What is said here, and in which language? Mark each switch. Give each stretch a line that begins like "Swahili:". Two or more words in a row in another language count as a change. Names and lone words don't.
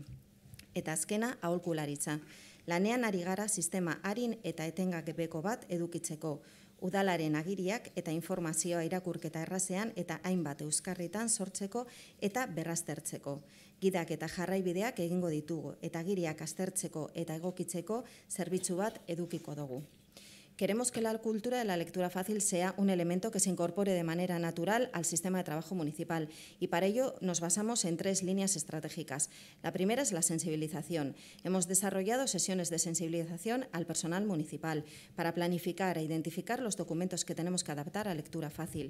Basque: Eta azkena, aholkularitza. Lanean ari gara sistema arin eta etengabeko bat edukitzeko. Udalaren agiriak eta informazioa irakurketa errazean eta hainbat euskarritan sortzeko eta berraztertzeko. Gidak eta jarraibideak egingo ditugu eta agiriak aztertzeko eta egokitzeko zerbitzu bat edukiko dugu.
Spanish: Queremos que la cultura de la lectura fácil sea un elemento que se incorpore de manera natural al sistema de trabajo municipal y para ello nos basamos en 3 líneas estratégicas. La primera es la sensibilización. Hemos desarrollado sesiones de sensibilización al personal municipal para planificar e identificar los documentos que tenemos que adaptar a lectura fácil.